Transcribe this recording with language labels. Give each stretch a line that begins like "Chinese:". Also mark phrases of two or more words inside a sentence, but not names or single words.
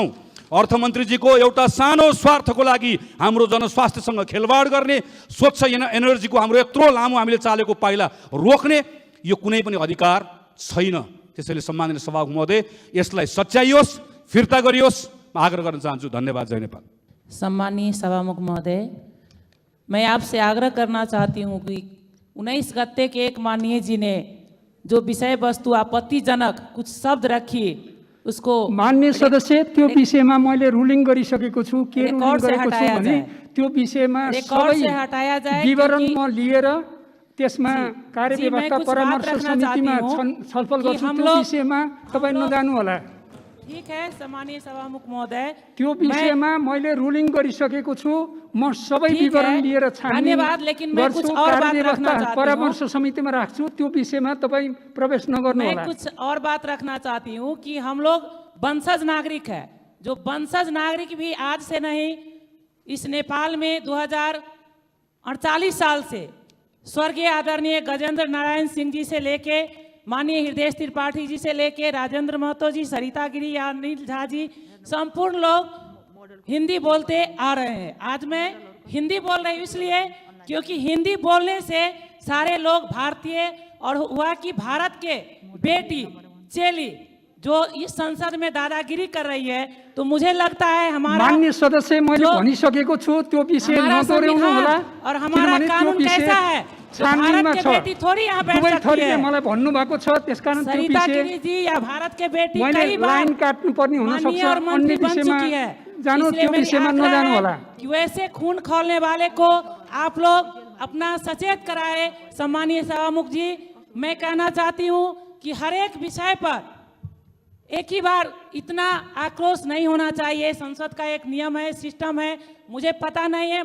Nepali: अर्थमन्त्रीजीको एउटा सानो स्वार्थको लागि हाम्रो जनस्वास्थ्यसँग खेलवाड गर्ने, स्वच्छ एनर्जीको हाम्रो यत्रो लामो हामीले चालेको पाइला रोक्ने यो कुनै पनि अधिकार छैन। त्यसैले सम्माननीय सभामुख महोदय, यसलाई सच्याइयोस्, फिर्ता गरियोस्, म आग्रह गर्न चाहन्छु। धन्यवाद। जय नेपाल।
Hindi: सम्माननीय सभामुख महोदय, मैं आपसे आग्रह करना चाहती हूँ कि 19 गते के एक माननीय जी ने जो विषय वस्तु आपत्तिजनक कुछ शब्द रखी, उसको
Nepali: माननीय सदस्य त्यो विषयमा मैले रुलिङ गरिसकेको छु। के रुलिङ गरेको छु भने त्यो विषयमा सबै विवरण म लिएर त्यसमा कार्यव्यवस्था परामर्श समितिमा छलफल गर्छु। त्यो विषयमा तपाईँ नजानु होला।
Hindi: ठीक है सम्माननीय सभामुख महोदय,
Nepali: त्यो विषयमा मैले रुलिङ गरिसकेको छु। म सबै विवरण लिएर छानबिन गर्छु, कार्यव्यवस्था परामर्श समितिमा राख्छु। त्यो विषयमा तपाईँ प्रवेश नगर्नु होला।
Hindi: मैं कुछ और बात रखना चाहती हूँ कि हम लोग वंशज नागरिक है। जो वंशज नागरिक भी आज से नहीं, इस नेपाल में 2048 साल से स्वर्गीय आदरणीय गजेंद्र नारायण सिंह जी से लेके माननीय हृदय त्रिपाठी जी से लेके राजेंद्र महतो जी, सरिता गिरी, अनिल झा जी, संपूर्ण लोग हिंदी बोलते आ रहे हैं। आज मैं हिंदी बोल रही हूँ इसलिए क्योंकि हिंदी बोलने से सारे लोग भारतीय, और हुआ कि भारत के बेटी चेली जो इस संसद में दादागिरी कर रही है, तो मुझे लगता है हमारा
Nepali: माननीय सदस्य मैले भनिसकेको छु, त्यो विषय नदोहोऱ्याउनु होला।
Hindi: और हमारा कानून कैसा है, भारत के बेटी थोड़ी यहाँ बैठ सकती है।
Nepali: मलाई भन्नु भएको छ, त्यसकारण त्यो
Hindi: सरिता
Nepali: विषय
Hindi: गिरी जी या भारत के बेटी
Nepali: मैले
Hindi: कई बार
Nepali: लाइन काट्नु पर्ने हुन सक्छ।
Hindi: माननीय और मंत्री बन चुकी है,
Nepali: जानु त्यो विषयमा नजानु होला।
Hindi: कि वैसे खून खौलने वाले को आप लोग अपना सचेत कराए। सम्मानीय सभामुख जी, मैं कहना चाहती हूँ कि हर एक विषय पर एक ही बार इतना आक्रोश नहीं होना चाहिए। संसद का एक नियम है, सिस्टम है, मुझे पता नहीं है।